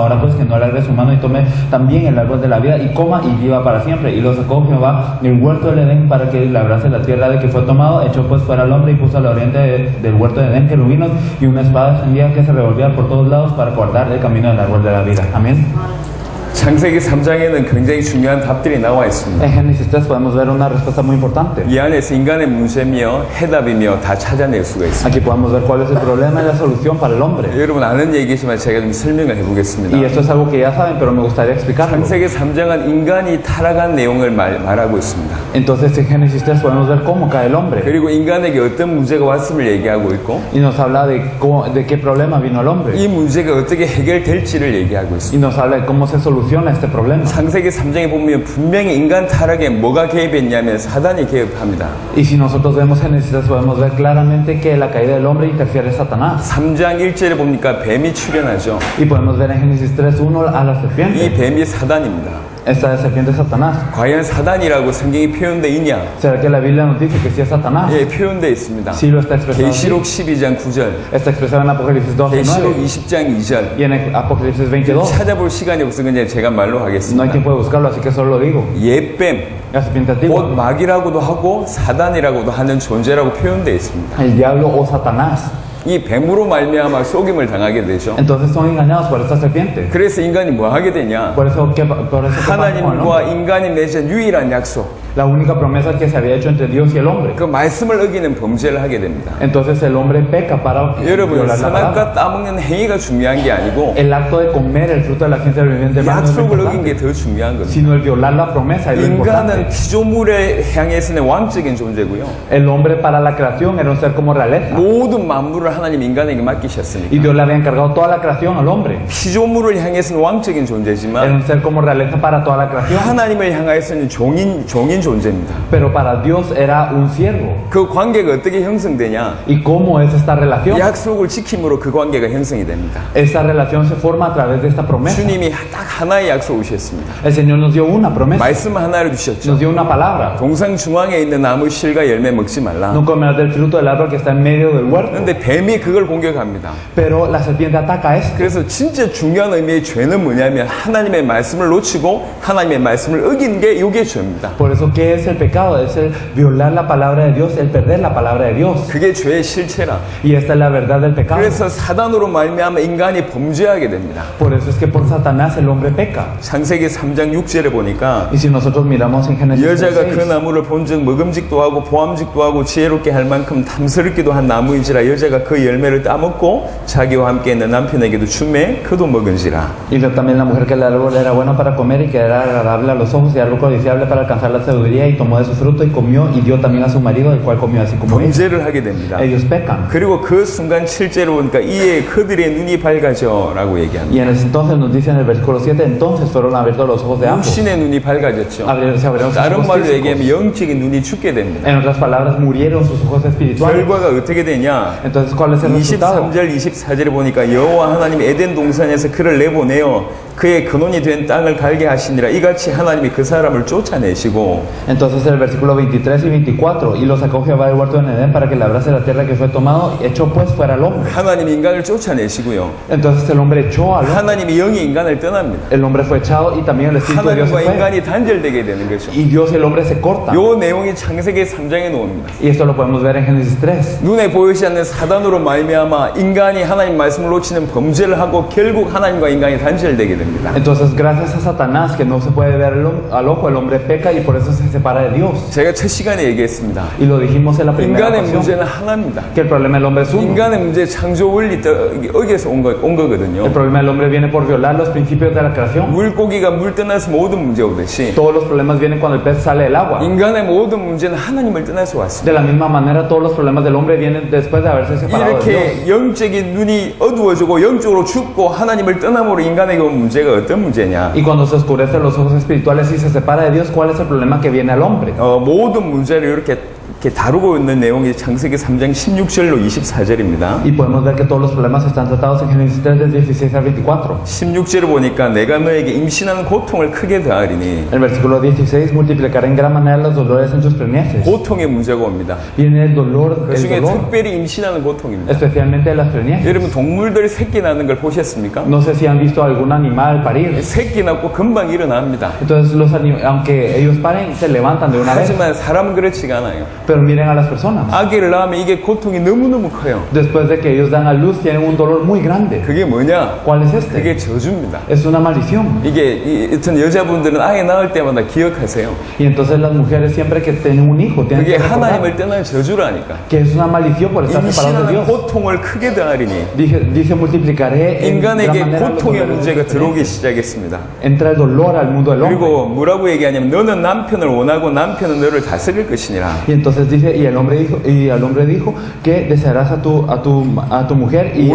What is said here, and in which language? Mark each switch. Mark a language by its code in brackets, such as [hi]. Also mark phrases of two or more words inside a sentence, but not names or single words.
[es] Ahora pues que no alargue su mano y tome también el árbol de la vida y coma y viva para siempre. Y lo sacó Jehová del huerto del Edén para que labrase la tierra de que fue tomado. Echó pues fuera al hombre y puso al oriente del huerto de Edén querubines y una espada extendida que se revolvía por todos lados para guardar el camino del árbol de la vida. Amén. [ko] 창세기 3장에는 굉장히 중요한 답들이 나와 있습니다. [es] En Génesis 3 podemos ver una respuesta muy importante. [ko] 이 안에서 인간의 문제며 해답이며 다 찾아낼 수가 있습니다. [es] Aquí podemos ver cuál es el problema y la solución para el hombre. [ko] 여러분 아는 얘기지만 제가 좀 설명을 [es] Y [ko] 해보겠습니다. [es] esto es algo que ya saben, pero me gustaría explicarlo. [ko] 창세기 3장은 인간이 타락한 내용을 말하고 있습니다. [es] Entonces en Génesis 3 podemos ver cómo cae el hombre. [ko] 그리고 인간에게 어떤 문제가 왔음을 얘기하고 있고 [es] Y nos habla de qué problema vino el hombre. [ko] 이 문제가 어떻게 해결될지를 얘기하고 있습니다. [es] Y nos habla de cómo se soluciona este problema. [ko] 창세기 3장에 보면 분명히 인간 타락에 뭐가 개입했냐면 사단이 개입합니다. [es] Y si nosotros vemos Génesis 3 podemos ver claramente que la caída del hombre interfiere Satanás. [ko] 3장 1절에 보니까 뱀이 출현하죠. [es] Y podemos ver en Génesis 3:1 a la [ko] 이 [es] serpiente. [ko] 뱀이 사단입니다. [es] Esta serpiente es Satanás. [ko] 과연 사단이라고 성경이 표현되어 있냐? [es] ¿Será que la Biblia nos dice que sí es Satanás? [ko] 예, 표현되어 있습니다. [es] Sí lo está expresado. así. [ko] 계시록 12장 9절, [es] Está expresado en Apocalipsis [ko] 계시록 [es] 12:9 [ko] 20장 2절. [es] y en Apocalipsis 22. [ko] 찾아볼 시간이 없어 그냥 제가 말로 [es] No hay [ko] 하겠습니다. [es] tiempo de buscarlo, así que solo lo digo. [ko] 옛뱀, [es] La serpiente [ko] 곧 [es] antigua, [ko] 마귀라고도 하고 사단이라고도 하는 존재라고 표현되어 있습니다. [es] el diablo o Satanás. [ko] 이 뱀으로 말미암아 속임을 당하게 되죠. [es] Entonces son engañados por esta serpiente. [ko] 그래서 인간이 뭐 하게 되냐? [es] Por eso, ¿qué pasa con el [ko] 하나님과 [es] hombre? [ko] 인간이 맺은 유일한 약속, [es] La única promesa que se había hecho entre Dios y el hombre. [ko] 그 말씀을 어기는 범죄를 하게 됩니다. [es] Entonces el hombre peca para [ko] 여러분, [es] violar la palabra. [ko] 선악과 따먹는 행위가 중요한 게 아니고 [es] El acto de comer el fruto de la ciencia del bien del mal no es lo [ko] 약속을 어긴 [es] importante, [ko] 게 더 중요한 겁니다. [es] sino el violar la promesa es lo [ko] 인간은 [es] importante. [ko] 피조물에 향해서는 왕적인 존재고요. [es] El hombre para la creación era un ser como realeza. [ko] 모든 만물을 하나님 인간에게 [es] Y [ko] 맡기셨으니까 [es] Dios le había encargado toda la creación al hombre. [ko] 피조물을 향해서는 왕적인 [es] Era [ko] 존재지만 [es] un ser como realeza para toda la creación. [ko] 하나님을 향하여서는 종인 존재입니다. [es] Pero para Dios era un siervo. [ko] 그 관계가 어떻게 형성되냐? [es] ¿Y cómo es esta relación? [ko] 약속을 지킴으로 그 관계가 형성이 됩니다. [es] Esta relación se forma a través de esta promesa. [ko] 주님이 딱 하나의 약속을 주셨습니다. [es] El Señor nos dio una promesa, [ko] 말씀 하나를 주셨죠. [es] nos dio una palabra. [ko] 동상 중앙에 있는 나무 실과 열매 먹지 말라. [es] No comerás del fruto del árbol que está en medio del huerto. [ko] 그런데 뱀이 그걸 공격합니다. [es] Pero la serpiente ataca esto. [ko] 그래서 진짜 중요한 의미의 죄는 뭐냐면 하나님의 말씀을 놓치고 하나님의 말씀을 어긴 게 이게 죄입니다. [es] Por eso, ¿qué es el pecado? Es el violar la palabra de Dios, el perder la palabra de Dios. [ko] 그게 죄의 실체라. [es] Y esta es la verdad del pecado. [ko] 그래서 사단으로 말미암아 인간이 범죄하게 됩니다. [es] Por eso es que por Satanás el hombre peca. [ko] 창세기 3장 6절에 보니까 [es] Y si nosotros miramos en Génesis [ko] 여자가 그 [es] 3:6, [ko] 나무를 본즉 먹음직도 하고 보암직도 하고 지혜롭게 할 만큼 탐스럽기도 한 나무인지라 여자가 그 열매를 따먹고 자기와 함께 있는 남편에게도 주매 그도 먹은지라. [es] y vio también la mujer que el árbol era bueno para comer y que era agradable a los ojos y árbol codiciable para alcanzar la sabiduría, y tomó de su fruto y comió y dio también a su marido, el cual comió así como ella. [ko] 범죄를 하게 됩니다. [es] Ellos pecan. [ko] 그리고 그 순간 7절에 보니까 이에 그들의 눈이 밝아져 라고 얘기합니다. [es] Y en ese entonces nos dice en el versículo 7, entonces fueron abiertos los ojos de ambos. [ko] 육신의 눈이 밝아졌죠. [es] Se abrieron sus [ko] 다른 [es] ojos [ko] 말로 [es] físicos. [ko] 얘기하면 영적인 눈이 죽게 됩니다. [es] En otras palabras, murieron sus ojos espirituales. [ko] 결과가 어떻게 되냐? [es] Entonces, ¿cuál es el resultado? [ko] 23절 24절에 보니까 여호와 하나님 에덴 동산에서 그를 내보내어 그의 근원이 된 땅을 갈게 하시니라. 이같이 하나님이 그 사람을 쫓아내시고 [es] Entonces el versículo 23 y 24, y lo sacó Jehová del huerto de Edén para que labrase la tierra que fue tomado, echó pues fuera al hombre. [ko] 하나님이 인간을 쫓아내시고요. [es] Entonces el hombre echó al hombre. [ko] 하나님이 영이 인간을 떠납니다. [es] El hombre fue echado y también el Espíritu de Dios se [ko] 하나님과 [es] fue. [ko] 인간이 단절되게 되는 거죠. [es] Y Dios y el hombre se cortan. [ko] 요 내용이 창세기 3장에 나옵니다. [es] Y esto lo podemos ver en Génesis 3. [ko] 눈에 보이지 않는 사단으로 말미암아 인간이 하나님 말씀을 놓치는 범죄를 하고 결국 하나님과 인간이 단절되게 됩니다. [es] Entonces, gracias a Satanás, que no se puede ver al ojo, el hombre peca y por eso se separa de Dios. [ko] 제가 첫 시간에 얘기했습니다. [es] Y lo dijimos en la primera [ko] 인간의 [es] ocasión, [ko] 문제는 하나입니다. [es] que el problema del hombre es uno. [ko] 인간의 문제 창조 원리 어기에서 온 거거든요. [es] El problema del hombre viene por violar los principios de la creación. [ko] 물고기가 물 떠나서 모든 문제 오듯이 [es] Todos los problemas vienen cuando el pez sale del agua. [ko] 인간의 모든 문제는 하나님을 떠나서 왔습니다. [es] De la misma manera, todos los problemas del hombre vienen después de haberse separado de Dios. [ko] 이렇게 영적인 눈이 어두워지고 영적으로 죽고 하나님을 떠남으로 인간에게 온 문제가 어떤 문제냐? [es] Y cuando se oscurecen los ojos espirituales y se separa de Dios, ¿cuál es el problema que viene al hombre? [ko] 모든 문제를 이렇게 다루고 있는 내용이 창세기 3장 16절로 24절입니다. [es] Y podemos ver que todos los problemas están tratados en Génesis 3, del 16 al 24. [ko] 16절을 보니까 내가 너에게 임신하는 고통을 크게 더하리니 [es] El versículo 16, multiplicaré en gran manera los dolores en tus preñeces. [ko] 고통의 문제가 옵니다. [es] Viene el dolor, [ko] 그 중에 특별히 임신하는 고통입니다. [es] especialmente de las preñeces. [ko] 여러분 동물들 새끼 낳는 걸 보셨습니까? [es] No sé si han visto algún animal parir. [ko] 새끼 낳고 금방 일어납니다. [es] Entonces, aunque ellos paren, se levantan de una vez. [ko] 하지만 사람은 그렇지가 않아요. [es] Pero miren a las personas. [ko] 아기를 낳으면 이게 고통이 너무너무 커요. [es] Después de que ellos dan a luz, tienen un dolor muy grande. [ko] 그게 뭐냐? [es] ¿Cuál es este? [ko] 그게 저주입니다. [es] Es una maldición. [ko] 이게 어떤 여자분들은 아이 낳을 때마다 기억하세요. [es] Y entonces las mujeres siempre que tienen un hijo tienen [ko] 그게 [es] que recordar [ko] 하나님을 떠난 저주라니까. [es] que es una maldición por estar separados de [ko] 임신하는 [es] Dios. [ko] 고통을 크게 더하리니 [es] Dice multiplicaré en gran [ko] 인간에게 [es] manera los [ko] 고통의 [es] dolores [ko] 문제가 [es] de [ko] 들어오기 [es] diferencia. [ko] 시작했습니다. [es] Entra el dolor al mundo del hombre. [ko] 그리고 뭐라고 얘기하냐면 너는 남편을 원하고 남편은 너를 다스릴 것이니라. [es] Y entonces dice, y al hombre dijo que desearás a tu mujer y el